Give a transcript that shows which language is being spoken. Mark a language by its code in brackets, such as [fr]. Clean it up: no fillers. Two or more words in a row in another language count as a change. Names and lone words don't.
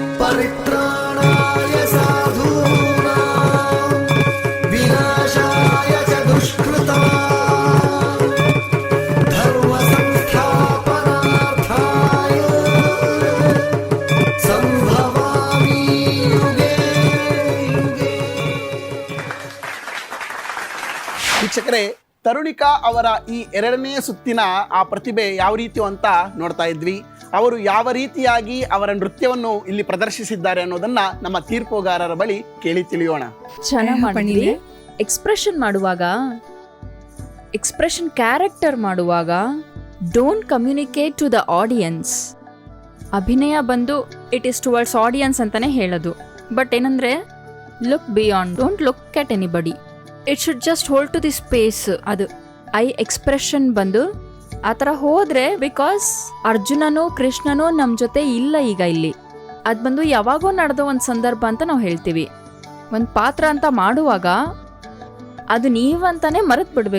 [sa] परित्राणाय साधूनां विनाशाय च दुष्कृतां धर्मसंस्थापनार्थाय संभवामि युगे युगे. [kn] ವೀಕ್ಷಕರೇ, ತರುಣಿಕಾ ಅವರ ಈ ಎರಡನೇ ಸುತ್ತಿನ ಆ ಪ್ರತಿಭೆ ಯಾವ ರೀತಿ ಅಂತ ನೋಡ್ತಾ ಇದ್ವಿ. ಅವರು ಯಾವ ರೀತಿಯಾಗಿ ಅವರ ನೃತ್ಯವನ್ನು ಇಲ್ಲಿ ಪ್ರದರ್ಶಿಸಿದ್ದಾರೆ ಅನ್ನೋದನ್ನ ನಮ್ಮ ತೀರ್ಪುಗಾರರ ಬಳಿ ಕೇಳಿ ತಿಳಿಯೋಣ. ಚೆನ್ನಾಗಿ ಮಾಡಿದ್ರಿ. [en] ಎಕ್ಸ್ಪ್ರೆಷನ್ ಮಾಡುವಾಗ, expression character ಮಾಡುವಾಗ don't communicate to the audience. [kn] ಅಭಿನಯ ಬಂದು [en] it is towards audience [kn] ಅಂತಾನೆ ಹೇಳೋದು. [en] ಬಟ್ ಏನಂದ್ರೆ look beyond, don't look at anybody. it should just hold to the space. [kn] ಅದು [en] eye expression [kn] ಬಂದು ಆ ಥರ ಹೋದ್ರೆ, ಬಿಕಾಸ್ ಅರ್ಜುನನು ಕೃಷ್ಣನು ನಮ್ಮ ಜೊತೆ ಇಲ್ಲ ಈಗ ಇಲ್ಲಿ. ಅದು ಬಂದು ಯಾವಾಗೋ ನಡೆದೋ ಒಂದು ಸಂದರ್ಭ ಅಂತ ನಾವು ಹೇಳ್ತೀವಿ. ಒಂದು ಪಾತ್ರ ಅಂತ ಮಾಡುವಾಗ ಅದು ನೀವಂತಾನೆ ಮರೆತು ಬಿಡಬೇಕು.